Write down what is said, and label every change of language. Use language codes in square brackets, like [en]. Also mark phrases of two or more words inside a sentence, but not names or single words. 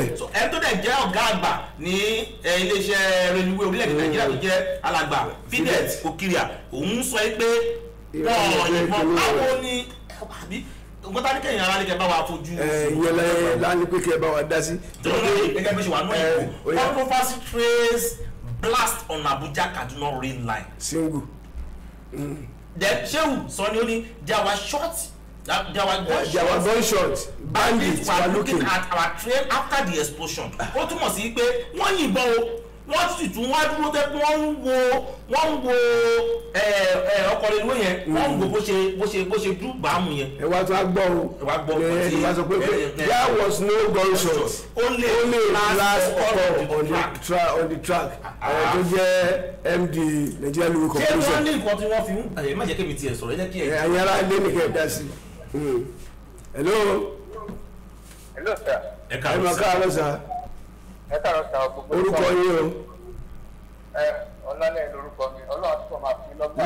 [yo] ẹni tó dẹ̀ jẹ́ ọ̀gá àgbà ní iléeṣẹ́ reluwé orílẹ̀-èdè nàìjíríà tó jẹ́ alàgbà Fidet Okiria òun sọ pé wọ́n yìnbọn báwo ni àbí nǹkan tá ní kẹ́yìn ara ní kẹ́ bá wa fojú. ìyẹn lánàá pé kẹ́ bá wa dá sí. gẹ́gẹ́ bí ṣe wà náà ìbò [en] controversy trace blast on Abuja Kaduna rail line. single. then Shehu [yo] sọ ni ó ní [en] there were gunshots. Bandits were looking at our train after the explosion. [yo] ó túmọ̀ sí pé wọ́n yìnbọn o wọ́n sì tún wá dúró tẹ́ pé wọ́n ń wo ọkọ̀ reluwé yẹn wọ́n ń wo bó ṣe dúró bàámu yẹn. ẹ wá tó a gbọ́ o ẹ wá sọ pé [en] there was no gunshot only last ọkọ̀ on the track [yo] tó jẹ́ [en] MD Nigeria Railway Corporation. [yo] ṣé wọ́n ní nǹkan tí wọ́n fi ń má jẹ́ kébi tiẹ̀ sọ̀rọ̀ ẹ jẹ́ kí ẹ. ẹ̀yin ará ilé nìkan ẹ̀ dá sí. [en] hello. hello sir. [yo] ẹ káàárọ̀ sá. ẹ káàárọ̀ sá gbogbo. orúkọ yín o. ọlọ́lẹ̀ lórúkọ mi ọlọ́run tó máa fi lọ́gbà.